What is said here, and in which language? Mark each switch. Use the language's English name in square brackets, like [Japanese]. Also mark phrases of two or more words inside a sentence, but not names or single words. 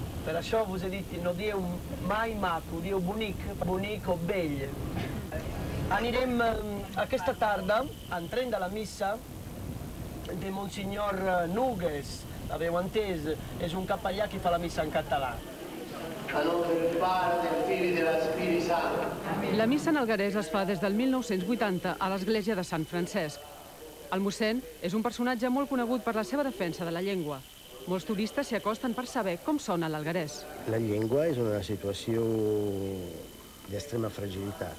[Catalan] Per això vos he dit que no dieu mai maco, dieu bonic o vell. Anirem aquesta tarda, entrem de la missa de Monsignor Nugues, l'aveu entès, és un capellà que fa la missa en català. [Italian] A nome del Padre, del Figlio e dello Spirito Santo. [Catalan] La missa en alguerès es fa des del 1980 a l'església de Sant Francesc. El mossèn és un personatge molt conegut per la seva defensa de la llengua. Molts turistes s'hi acosten per saber com sona l'alguerès. La llengua és una situació d'extrema fragilitat.